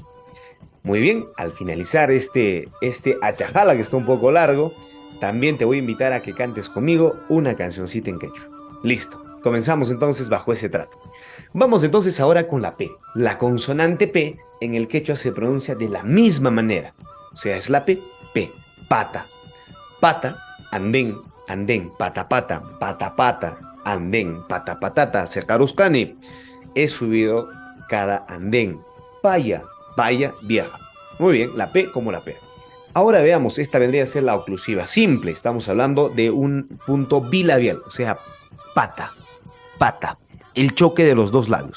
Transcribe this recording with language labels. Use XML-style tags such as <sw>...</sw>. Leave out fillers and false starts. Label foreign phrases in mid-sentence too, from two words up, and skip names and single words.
<es>Muy bien, al finalizar este achajala que está un poco largo, también te voy a invitar a que cantes conmigo una cancioncita en quechua. Listo, comenzamos entonces bajo ese trato. Vamos entonces ahora con la P. La consonante P en el quechua se pronuncia de la misma manera. O sea, es la P, P,</es> <qu>pata, pata,</qu> <es>andén, andén,</es> <qu>pata, pata, pata, pata,</qu> <es>andén,</es> <qu>pata, patata, secaruscani.</qu> <es>He subido cada andén. Vaya, vaya, viaja. Muy bien, la P como la P. Ahora veamos, esta vendría a ser la oclusiva simple. Estamos hablando de un punto bilabial, o sea,</es> <qu>pata, pata.</qu> <es>El choque de los dos labios.</es>